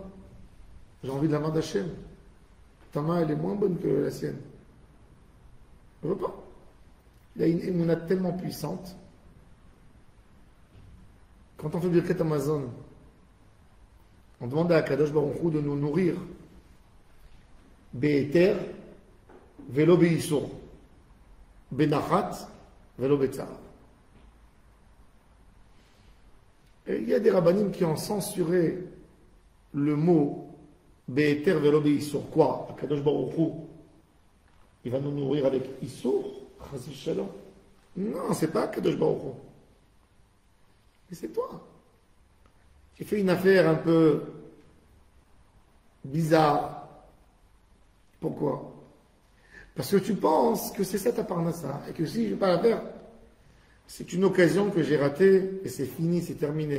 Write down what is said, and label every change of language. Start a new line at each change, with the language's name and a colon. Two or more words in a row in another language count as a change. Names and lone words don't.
French: J'ai envie de la main d'Hachem. Ta main, elle est moins bonne que la sienne. Je veux pas. Il a une émouna tellement puissante. Quand on fait Birkat Amazon, on demande à Kadosh Baruch Hu de nous nourrir.
Hebrew: בהיתר, ולא באיסור. בנחת, ולא בצער.
French: Et il y a des rabbanim qui ont censuré le mot
Hebrew: בהיתר, ולא באיסור.
French: Quoi? Kadosh Baruch Hu, il va nous nourrir avec isur?
Hebrew: חס ושלום.
French: Non, c'est pas Kadosh Baruch Hu. Mais c'est toi. Tu fais une affaire un peu bizarre. Pourquoi? Parce que tu penses que c'est ça ta parnassa, et que si je ne vais pas la faire, c'est une occasion que j'ai ratée, et c'est fini, c'est terminé.